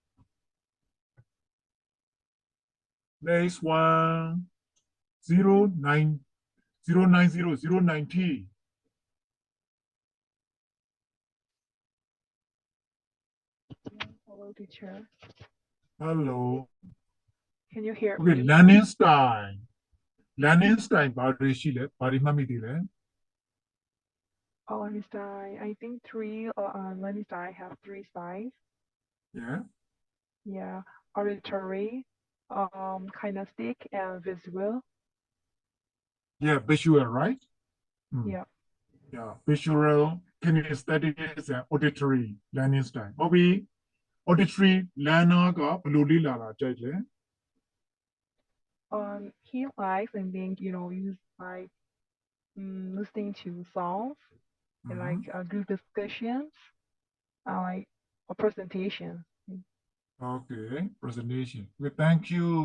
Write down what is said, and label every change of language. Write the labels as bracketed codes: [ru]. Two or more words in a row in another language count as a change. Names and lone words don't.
[en] Next one, 090. Hello, teacher. Hello. Can you hear Okay, me? learning style. Learning style [my] ဘာတွေရှိလဲဘာတွေမှတ်မိသေးလဲ [en] Oh, learning style. I think learning style have three styles. Yeah. Yeah, auditory, kinesthetic, and visual. Yeah, visual, right? Yeah. Yeah, visual, kinesthetic, and auditory learning style. [my] ဟုတ်ပြီ [en] auditory learner [my] ကဘယ်လိုလေ့လာတာကြိုက်လဲ [en] He likes and think use like listening to songs and like group discussions, like a presentation. Okay, presentation. Okay, thank you.